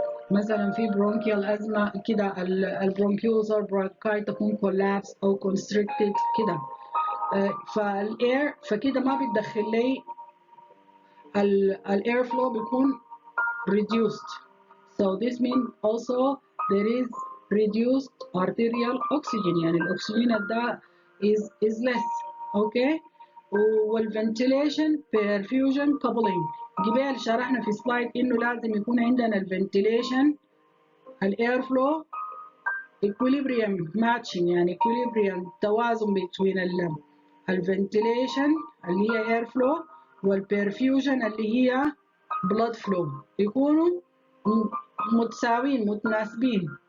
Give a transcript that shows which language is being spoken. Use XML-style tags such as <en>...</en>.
<ar>مثلا في bronchial asthma كده، البرونكيوزر bronchi تكون collapse او constricted كده. فالاير فكده ما بتدخل لي الاير فلو بيكون reduced.</ar> <en>So this means also there is reduced arterial oxygen،</en> <ar>يعني الاكسجين ده</ar> <en>is less. okay.</en> <ar>والventilation perfusion coupling، قبل شرحنا في سلايد انه لازم يكون عندنا الفنتيليشن الاير فلو equilibrium matching، يعني equilibrium توازن between الفنتيليشن اللي هي air flow والperfusion اللي هي blood flow، يكونوا متساويين متناسبين.</ar>